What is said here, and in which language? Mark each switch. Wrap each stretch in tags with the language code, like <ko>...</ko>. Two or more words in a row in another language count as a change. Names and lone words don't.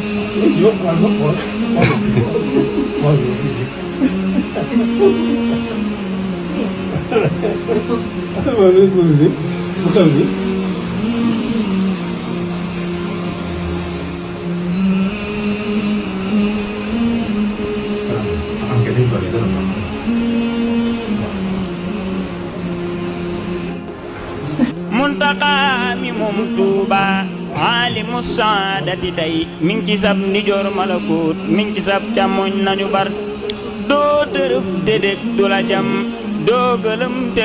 <tr>Yok var mı? Var. Var. Böyle böyle. Bu kadar.</tr> <it>Anche dentro le donne.</it> <wo>Muntaqa mi moom Tuuba alimu saadati tey mi ngi ci sab ndijoor malakut mi ngi ci sab càmmoñ nañu bar doo tërëf dédég du la jam doo gëlëm te</wo>